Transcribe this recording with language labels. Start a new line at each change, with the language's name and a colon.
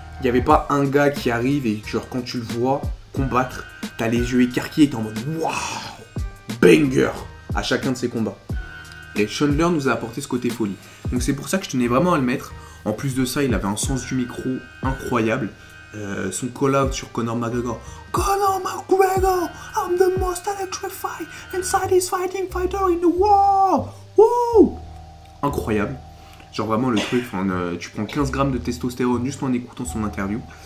French: Il n'y avait pas un gars qui arrive et genre quand tu le vois combattre, t'as les yeux écarquillés et t'es en mode waouh, banger à chacun de ses combats. Et Chandler nous a apporté ce côté folie. Donc c'est pour ça que je tenais vraiment à le mettre. En plus de ça, il avait un sens du micro incroyable. Son call-out sur Conor McGregor.
English: Conor McGregor, I'm the most electrified and satisfying fighter in the world.
French: Woo! Incroyable. Genre vraiment le truc, tu prends 15 grammes de testostérone juste en écoutant son interview.